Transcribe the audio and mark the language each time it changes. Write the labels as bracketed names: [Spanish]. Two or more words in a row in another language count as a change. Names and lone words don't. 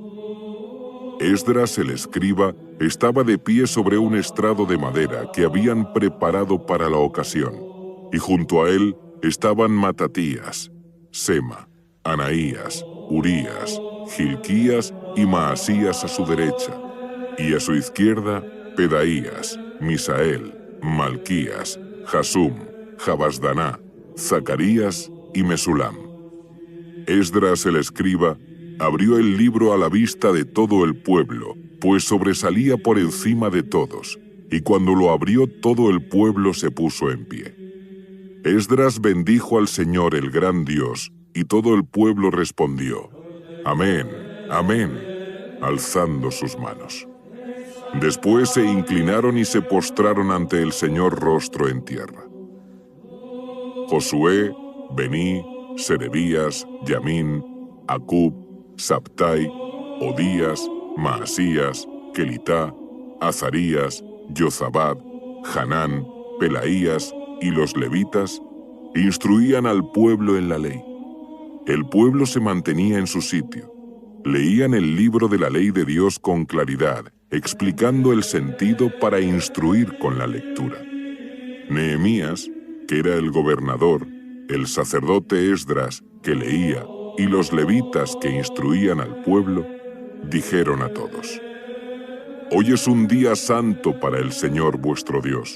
[Spanish] Esdras, el escriba, estaba de pie sobre un estrado de madera que habían preparado para la ocasión, y junto a él estaban Matatías, Sema, Anaías, Urías, Gilquías y Maasías a su derecha, y a su izquierda Pedaías, Misael, Malquías, Jasum, Jabasdaná, Zacarías y Mesulam. Esdras, el escriba, abrió el libro a la vista de todo el pueblo, pues sobresalía por encima de todos, y cuando lo abrió todo el pueblo se puso en pie. Esdras bendijo al Señor el gran Dios, y todo el pueblo respondió, Amén, Amén, alzando sus manos. Después se inclinaron y se postraron ante el Señor rostro en tierra. Josué, Bení, Serebías, Yamín, Acub, Sabtai, Odías, Maasías, Kelitá, Azarías, Yozabad, Hanán, Pelaías y los levitas instruían al pueblo en la ley. El pueblo se mantenía en su sitio. Leían el libro de la ley de Dios con claridad, explicando el sentido para instruir con la lectura. Nehemías, que era el gobernador, el sacerdote Esdras, que leía, y los levitas que instruían al pueblo, dijeron a todos, Hoy es un día santo para el Señor vuestro Dios.